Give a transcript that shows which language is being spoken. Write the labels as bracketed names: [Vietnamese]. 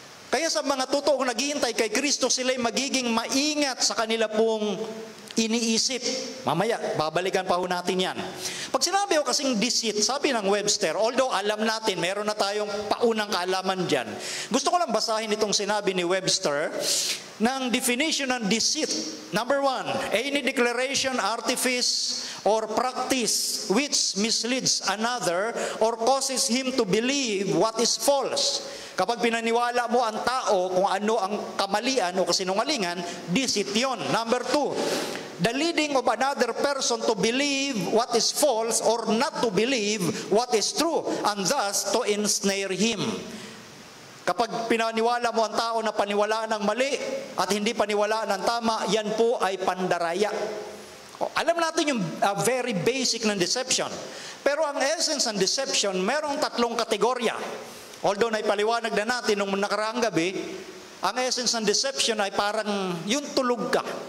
[Filipino] Kaya sa mga totoong naghihintay kay Kristo, sila'y magiging maingat sa kanila pong iniisip. Mamaya, babalikan pa ho natin yan. Pag sinabi ko kasing deceit, sabi ng Webster, although alam natin, meron na tayong paunang kaalaman dyan. Gusto ko lang basahin itong sinabi ni Webster ng definition ng deceit. [English] Number 1, any declaration, artifice, or practice which misleads another or causes him to believe what is false. [Filipino] Kapag pinaniwala mo ang tao kung ano ang kamalian o kasinungalingan, deceit yun. [English] Number 2, the leading of another person to believe what is false or not to believe what is true, and thus to ensnare him. [Filipino] Kapag pinaniwala mo ang tao na paniwalaan ng mali at hindi paniwalaan ng tama, yan po ay pandaraya. Alam natin yung very basic ng deception. Pero ang essence ng deception, merong 3 kategorya. Although naipaliwanag na natin nung nakaraang gabi, ang essence ng deception ay parang yung tulog ka.